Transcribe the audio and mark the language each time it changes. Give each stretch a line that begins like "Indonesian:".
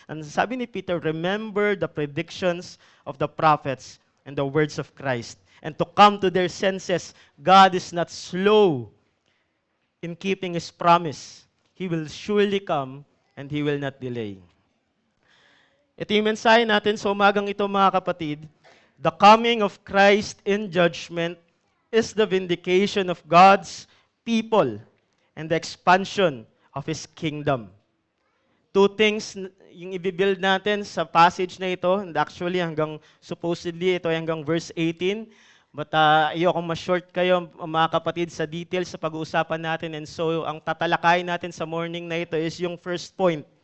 English: And sabi ni Peter, remember the predictions of the prophets and the words of Christ. And to come to their senses, God is not slow in keeping His promise. He will surely come and He will not delay.
Filipino: Ito yung mensahe natin sa umagang ito, mga kapatid.
English: The coming of Christ in judgment is the vindication of God's people and the expansion of His kingdom.
Filipino: Two things yung ibibuild natin sa passage na ito, and actually supposedly ito ay hanggang verse 18, but ayokong ma-short kayo mga kapatid sa details sa pag-uusapan natin, and so ang tatalakayin natin sa morning na ito is yung first point.